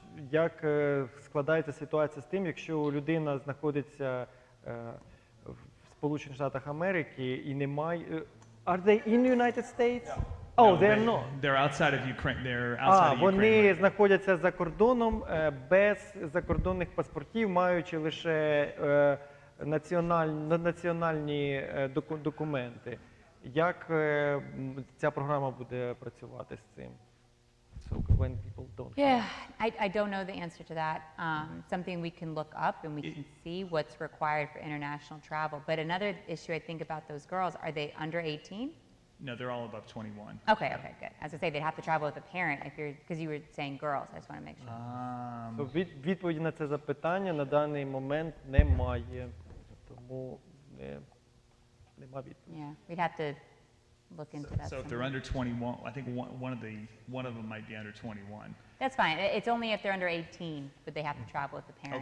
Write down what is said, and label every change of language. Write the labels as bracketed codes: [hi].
[uk] Як складається ситуація з тим, якщо людина знаходиться в Сполучених Штатах Америки і немає... [en] Are they in the United States? Oh, No, they're not. They're outside of Ukraine. They're outside of Ukraine. [uk] Вони знаходяться за кордоном без закордонних паспортів, маючи лише національні документи. Як ця програма буде працювати з цим? [en] So when people don't Yeah, I don't know the answer to that. Something we can look up and we can see what's required for international travel. But another issue I think about those girls, are they under 18? No, they're all above 21. Okay, okay, good. As I say, they'd have to travel with a parent if you're, because you were saying girls. I just want to make sure. [uk] So, відповіді на це запитання на даний момент немає. Тому нема відповіді. [en] Yeah, we'd have to look into that. So if some they're more. under 21, I think one of them might be under 21. That's fine. It's only if they're under 18, but they have to travel with the parent